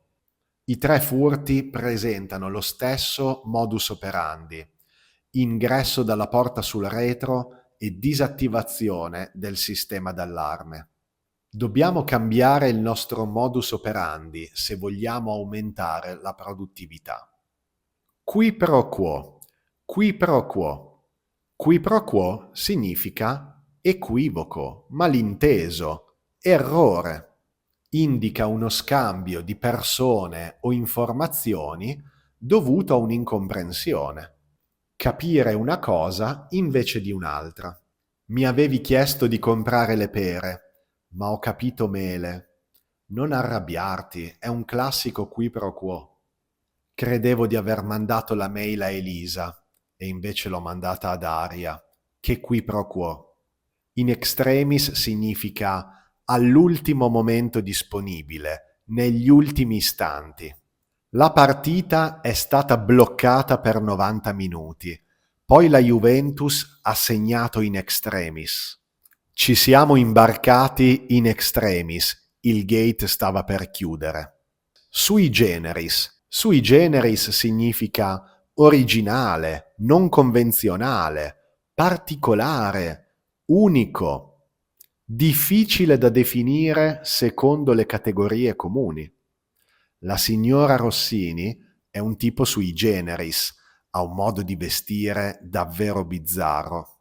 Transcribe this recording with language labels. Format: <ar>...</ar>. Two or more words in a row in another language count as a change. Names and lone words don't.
<it>I 3 furti presentano lo stesso</it> <la>modus operandi:</la> <it>ingresso dalla porta sul retro e disattivazione del sistema d'allarme. Dobbiamo cambiare il nostro</it> <la>modus operandi</la> <it>se vogliamo aumentare la produttività.</it> <la>Qui pro quo. Qui pro quo. Qui pro quo</la> <it>significa equivoco, malinteso, errore. Indica uno scambio di persone o informazioni dovuto a un'incomprensione. Capire una cosa invece di un'altra. Mi avevi chiesto di comprare le pere, ma ho capito mele. Non arrabbiarti, è un classico</it> <la>qui pro quo.</la> <it>Credevo di aver mandato la mail a Elisa e invece l'ho mandata ad Aria. Che</it> <la>qui pro quo. In extremis</la> <it>significa all'ultimo momento disponibile, negli ultimi istanti. La partita è stata bloccata per 90 minuti, poi la Juventus ha segnato</it> <la>in extremis.</la> <it>Ci siamo imbarcati</it> <la>in extremis,</la> <it>il gate stava per chiudere.</it> <la>Sui generis. Sui generis</la> <it>significa originale, non convenzionale, particolare, unico, difficile da definire secondo le categorie comuni. La signora Rossini è un tipo</it> <la>sui generis,</la> <it>ha un modo di vestire davvero bizzarro.</it>